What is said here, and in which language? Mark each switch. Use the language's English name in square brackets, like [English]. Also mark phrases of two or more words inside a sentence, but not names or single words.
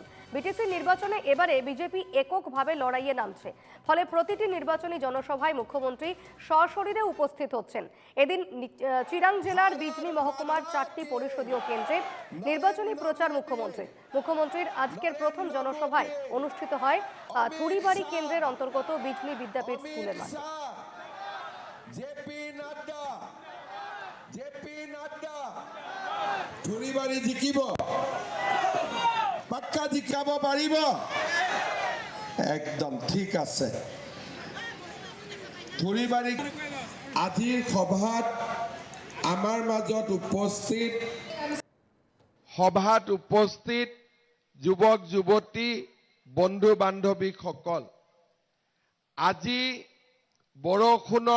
[Bangla] বিটিসি নির্বাচনে এবারে বিজেপি এককভাবে লড়াইয়ে নামছে, ফলে প্রতিটি নির্বাচনী জনসভায় মুখ্যমন্ত্রী সশরীরে উপস্থিত হচ্ছেন। এদিন চিরাং জেলার বিজনি মহকুমার 4টি পরিষদীয় কেন্দ্রে নির্বাচনী প্রচার মুখ্যমন্ত্রীর আজকের প্রথম জনসভায় অনুষ্ঠিত হয় থুড়িবাড়ি কেন্দ্রের অন্তর্গত বিজলি বিদ্যাপীঠ স্কুলের মাঠে। [Assamese] থুড়িবাড়ি জিকিব, পাক্কা জিকাব পাৰিব। একদম ঠিক আছে। থুড়িবাড়ি আজিৰ সভাত আমাৰ মাজত উপস্থিত যুৱক যুৱতী বন্ধু বান্ধৱীসকল, আজি বৰষুণৰ